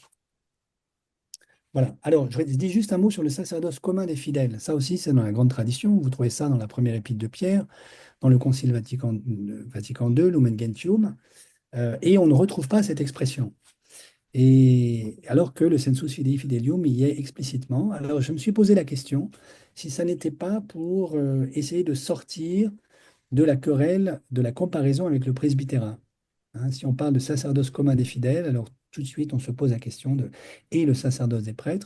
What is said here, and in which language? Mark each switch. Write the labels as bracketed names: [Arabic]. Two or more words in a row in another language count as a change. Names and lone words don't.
[French] Voilà. Alors, je dis juste un mot sur le sacerdoce commun des fidèles. Ça aussi, c'est dans la grande tradition. Vous trouvez ça dans la première épître de Pierre, dans le Concile Vatican II, Lumen Gentium, et on ne retrouve pas cette expression. Et alors que le [Latin] sensus fidei fidelium [French] y est explicitement. Alors je me suis posé la question si ça n'était pas pour essayer de sortir de la querelle, de la comparaison avec le presbytérat. Hein, si on parle de sacerdoce commun des fidèles, alors tout de suite on se pose la question de et le sacerdoce des prêtres.